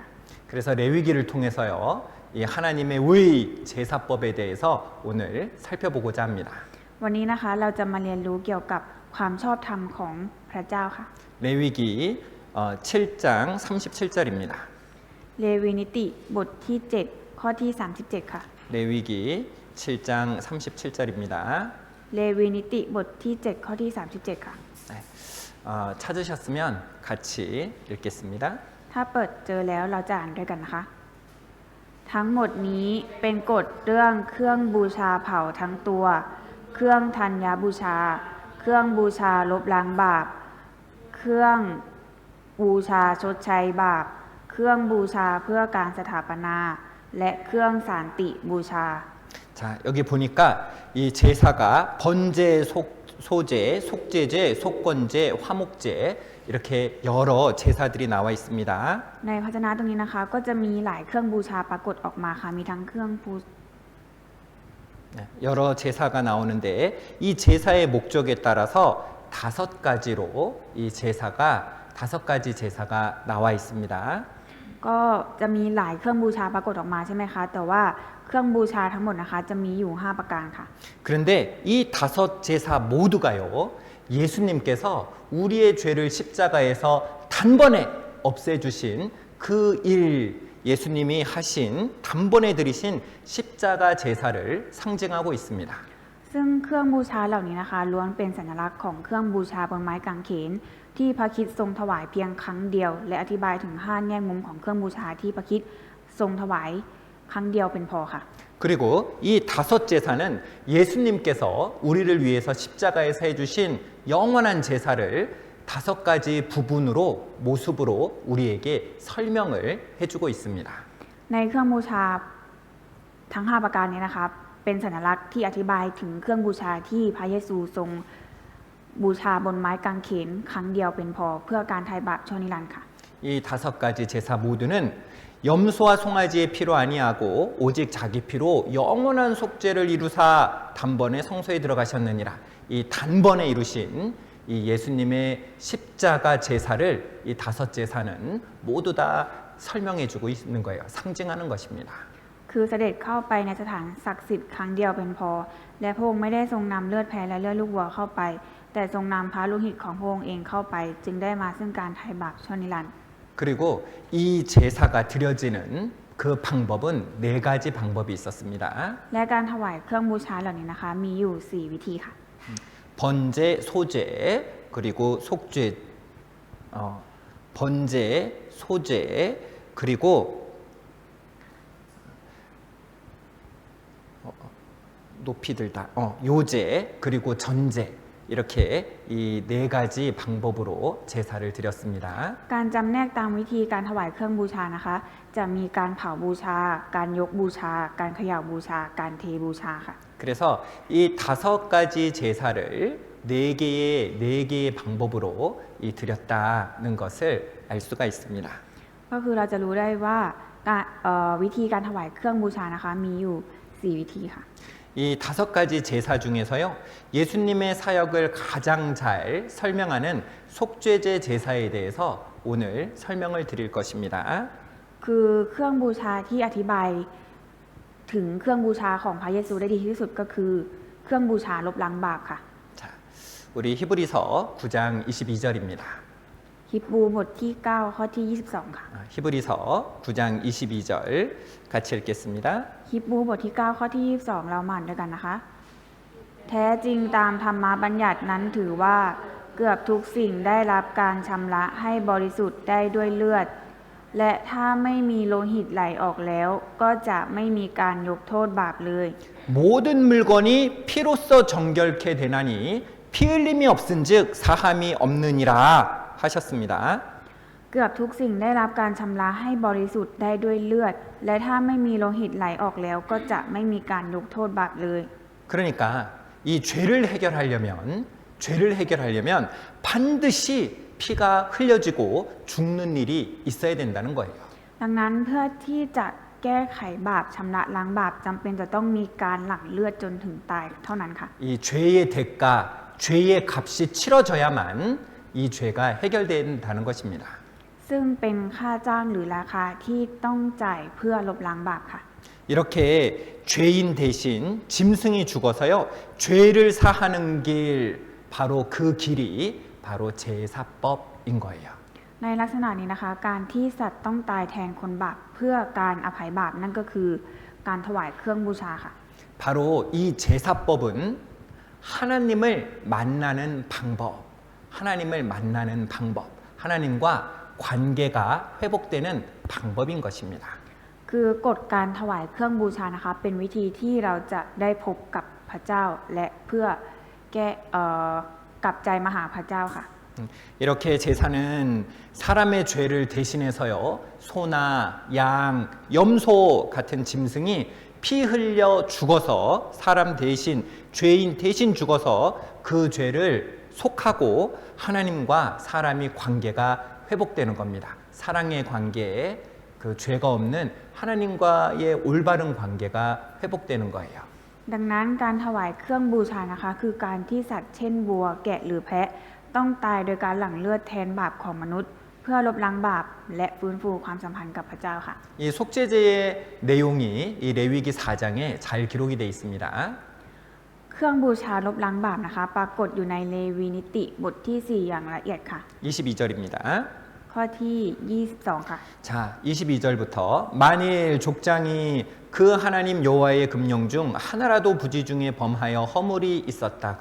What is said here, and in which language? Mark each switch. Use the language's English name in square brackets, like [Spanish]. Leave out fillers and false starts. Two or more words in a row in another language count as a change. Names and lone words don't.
[Korean] 그래서 레위기를 통해서요, 이 하나님의 의 제사법에 대해서 오늘 살펴보고자 합니다. [Thai] วันนี้นะคะเราจะมาเรียนรู้เกี่ยวกับความชอบธรรมของพระเจ้าค่ะ [Korean] 레위기 7장 37절입니다. [Thai] เลวีนิติบทที่ 7 ข้อที่ 37 ค่ะ [Korean] 레위기 7장 37절입니다. [Thai] เลวีนิติบทที่ 7 ข้อที่ 37 ค่ะ [Korean] 찾으셨으면 같이 읽겠습니다. [Thai] ถ้าเปิดเจอแล้วเราจะอ่านด้วยกันนะคะ ทั้งหมดนี้เป็นกฎเรื่องเครื่องบูชาเผาทั้งตัว เครื่องธัญบูชา เครื่องบูชาลบล้างบาป เครื่องบูชาชดใช้บาป เครื่องบูชาเพื่อการสถาปนา และเครื่องสันติบูชา [Korean] 자, 여기 보니까 이 제사가 번제, 소제, 속제제, 속건제, 화목제 이렇게 여러 제사들이 나와 있습니다. [Thai] ในพระชนะตรงนี้นะคะก็จะมีหลายเครื่องบูชาปรากฏออกมาค่ะมีทั้งเครื่องบู [Korean] 여러 제사가 나오는데 이 제사의 목적에 따라서 5가지로 이 제사가 5가지 제사가 나와 있습니다. [Thai] ก็จะมีหลายเครื่องบูชาปรากฏออกมาใช่ไหมคะแต่ว่าเครื่องบูชาทั้งหมดนะคะจะมีอยู่5ประการค่ะ [Korean] 그런데 이 5 제사 모두가요 예수님께서 우리의 죄를 십자가에서 단번에 없애주신 그 일 예수님이 하신 단번에 들이신 십자가 제사를 상징하고 있습니다. [Thai] ซึ่งเครื่องบูชาเหล่านี้นะคะล้วนเป็นสัญลักษณ์ของเครื่องบูชาบนไม้กางเขนที่พระคริสต์ทรงถวายเพียงครั้งเดียวและอธิบายถึง5แง่มุมของเครื่องบูชาที่พระคริสต์ทรงถวายครั้งเดียวเป็นพอค่ะ [Korean] 그리고 이 5 제사는 예수님께서 우리를 위해서 십자가에서 해주신 영원한 제사를 5가지 부분으로 모습으로 우리에게 설명을 해주고 있습니다. [Thai] ในเครื่องบูชาทั้ง5ประการนี้นะคะเป็นสัญลักษณ์ที่อธิบายถึงเครื่องบูชาที่พระเยซูทรงบูชาบนไม้กางเขนครั้งเดียวเป็นพอเพื่อการไถ่บาปชั่วนิรันดร์ค่ะ [Korean] 이 5가지 제사 모두는 염소와 송아지의 피로 아니하고 오직 자기 피로 영원한 속죄를 이루사 단번에 성소에 들어가셨느니라. 이 단번에 이루신 이 예수님의 십자가 제사를 이 5 제사는 모두 다 설명해주고 있는 거예요. 상징하는 것입니다. [Thai] คือเสด็จเข้าไปในสถานศักดิ์สิทธิ์ครั้งเดียวเป็นพอและพระองค์ไม่ได้ทรงนำเลือดแพะและเลือดลูกวัวเข้าไปแต่ทรงนำพระโลหิตของพระองค์เองเข้าไปจึงได้มาซึ่งการไถ่บาปชั่วนิรันดร์ [Korean] 그리고 이 제사가 드려지는 그 방법은 네 가지 방법이 있었습니다. [Thai] และการถวายเครื่องบูชาเหล่านี้นะคะ มีอยู่ 4 วิธีค่ะ [Korean] 번제, 소제, 그리고 속죄, 번제, 소제, 그리고 높이 들다, 요제, 그리고 전제 이렇게 이 네 가지 방법으로 제사를 드렸습니다. [Thai] การจำแนกตามวิธีการถวายเครื่องบูชานะคะ จะมีการเผาบูชา การยกบูชา การเขย่าบูชา การเทบูชาค่ะ [Korean] 그래서 이 5가지 제사를 네 개의 방법으로 드렸다는 것을 알 수가 있습니다. [Thai] ก็คือเราจะรู้ได้ว่าวิธีการถวายเครื่องบูชานะคะ มีอยู่ 4 วิธีค่ะ [Korean] 이 5가지 제사 중에서요, 예수님의 사역을 가장 잘 설명하는 속죄제 제사에 대해서 오늘 설명을 드릴 것입니다. [Thai] คือเครื่องบูชาที่อธิบายถึงเครื่องบูชาของพระเยซูได้ดีที่สุดก็คือเครื่องบูชาลบล้างบาปค่ะ [Korean] 자, 우리 히브리서 9장 22절입니다. [Thai] ฮิบรูบทที่ 9 ข้อที่ 22 ค่ะ [Korean] 히브리서 9장 22절 같이 읽겠습니다. [Thai] ฮิบรูบทที่ 9 ข้อที่ 22 เรามาอ่านด้วยกันนะคะ แท้จริงตามธรรมบัญญัตินั้นถือว่าเกือบทุกสิ่งได้รับการชำระให้บริสุทธิ์ได้ด้วยเลือด และถ้าไม่มีโลหิตไหลออกแล้ว ก็จะไม่มีการยกโทษบาปเลย [Korean] 모든 물건이 피로써 정결케 되나니 피 흘림이 없은즉 사함이 없느니라 하셨습니다. [Thai] เกือบทุกสิ่งได้รับการชำระให้บริสุทธิ์ได้ด้วยเลือด และถ้าไม่มีโลหิตไหลออกแล้ว ก็จะไม่มีการยกโทษบาปเลย [Korean] 그러니까 이 죄를 해결하려면 반드시 피가 흘려지고 죽는 일이 있어야 된다는 거예요. [Thai] ดังนั้นเพื่อที่จะแก้ไขบาปชำระล้างบาปจำเป็นจะต้องมีการหลั่งเลือดจนถึงตายเท่านั้นค่ะ [Korean] 이 죄의 대가, 죄의 값이 치러져야만 이 죄가 해결된다는 것입니다. [Thai] ซึ่งเป็นค่าจ้างหรือราคาที่ต้องจ่ายเพื่อลบล้างบาปค่ะ [Korean] 이렇게 죄인 대신 짐승이 죽어서요, 죄를 사하는 길, 바로 그 길이 바로 제사법인 거예요. [Thai] ในลักษณะนี้นะคะ การที่สัตว์ต้องตายแทนคนบาปเพื่อการอภัยบาปนั่นก็คือการถวายเครื่องบูชาค่ะ [Korean] 바로 이 제사법은 하나님을 만나는 방법, 하나님과 관계가 회복되는 방법인 것입니다. [Thai] คือกฎการถวายเครื่องบูชานะคะ เป็นวิธีที่เราจะได้พบกับพระเจ้าและเพื่อแก้กลับใจมาหาพระเจ้าค่ะ [Korean] 이렇게 제사는 사람의 죄를 대신해서요, 소나 양, 염소 같은 짐승이 피 흘려 죽어서 사람 대신, 죄인 대신 죽어서 그 죄를 속하고 하나님과 사람이 관계가 회복되는 겁니다. 사랑의 관계, 그 죄가 없는 하나님과의 올바른 관계가 회복되는 거예요. [Thai] ดังนั้นการถวายเครื่องบูชานะคะ คือการที่สัตว์เช่นวัวแกะหรือแพะต้องตายโดยการหลั่งเลือดแทนบาปของมนุษย์ เพื่อลบล้างบาปและฟื้นฟูความสัมพันธ์กับพระเจ้าค่ะ [Korean] 이 속죄제의 내용이 이 레위기 4장에 잘 기록이 되어 있습니다. [Thai] เครื่องบูชาลบล้างบาปนะคะ ปรากฏอยู่ในเลวีนิติบทที่ 4 อย่างละเอียดค่ะ [Korean] 22절입니다. [Thai] ข้อที่ 22 ค่ะ [Korean] 자, 22절부터 만일 족장이 그 하나님 여호와의 금령 중 하나라도 부지 중에 범하여 허물이 있었다가